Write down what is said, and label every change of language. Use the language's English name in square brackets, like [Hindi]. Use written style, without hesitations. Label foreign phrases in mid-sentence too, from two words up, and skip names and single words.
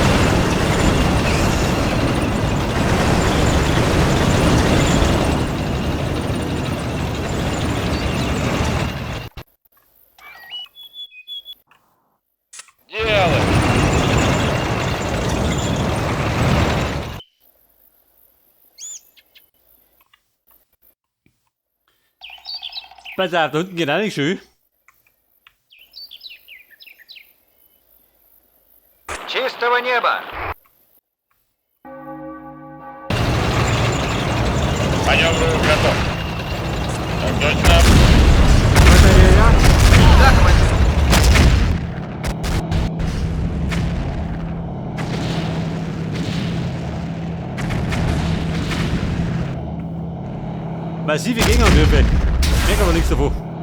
[Russian] Делай. [German] Pass auf, da unten geht auch nicht schön. [Russian] Чистого неба. Маневр готов. Так точно. Батарея. Захват. [German] Massive Gegenangriffe. Ich merke aber nichts davon.